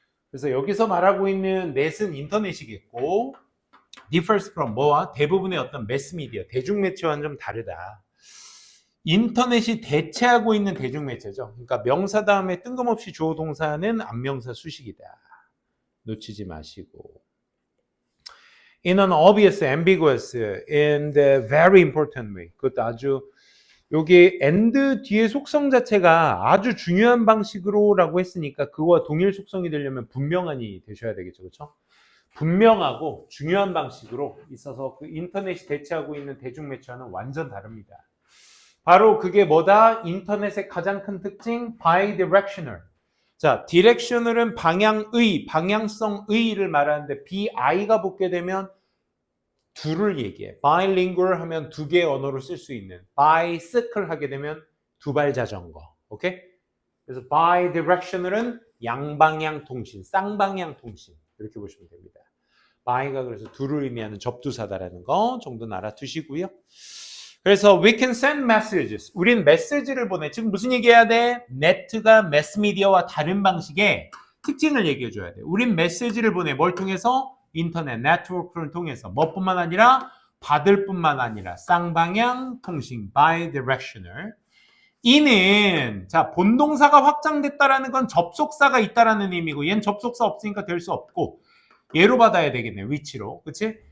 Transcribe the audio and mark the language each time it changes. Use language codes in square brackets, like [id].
[ko] 그래서 여기서 말하고 있는 넷은 인터넷이겠고, [en] differs from [ko] 뭐와 대부분의 어떤 매스미디어, 대중매체와는 좀 다르다. 인터넷이 대체하고 있는 대중매체죠. 그러니까 명사 다음에 뜬금없이 주어 동사는 안명사 수식이다. 놓치지 마시고. [en] In an obvious, ambiguous, and very important way. [ko] 그것도 아주 여기 and 뒤에 속성 자체가 아주 중요한 방식으로라고 했으니까 그와 동일 속성이 되려면 분명한이 되셔야 되겠죠. 그렇죠? 분명하고 중요한 방식으로 있어서 그 인터넷이 대체하고 있는 대중매체와는 완전 다릅니다. 바로 그게 뭐다? 인터넷의 가장 큰 특징 bidirectional. 자, directional은 방향의, 방향성의를 말하는데 bi가 붙게 되면 둘을 얘기해. bilingual 하면 두 개의 언어로 쓸 수 있는. bicycle 하게 되면 두발 자전거. 오케이? 그래서 bidirectional은 양방향 통신, 쌍방향 통신. 이렇게 보시면 됩니다. by가 그래서 둘을 의미하는 접두사다라는 거 정도는 알아두시고요. 그래서 [en] we can send messages. [ko] 우린 메시지를 보내. 지금 무슨 얘기해야 돼? 네트가 매스미디어와 다른 방식의 특징을 얘기해 줘야 돼. 우린 메시지를 보내. 뭘 통해서? 인터넷, 네트워크를 통해서. 뭐뿐만 아니라 받을 뿐만 아니라 쌍방향 통신, bidirectional. 이는 자 본동사가 확장됐다라는 건 접속사가 있다라는 의미고 얘는 접속사 없으니까 될 수 없고 얘로 받아야 되겠네. 위치로. 그치?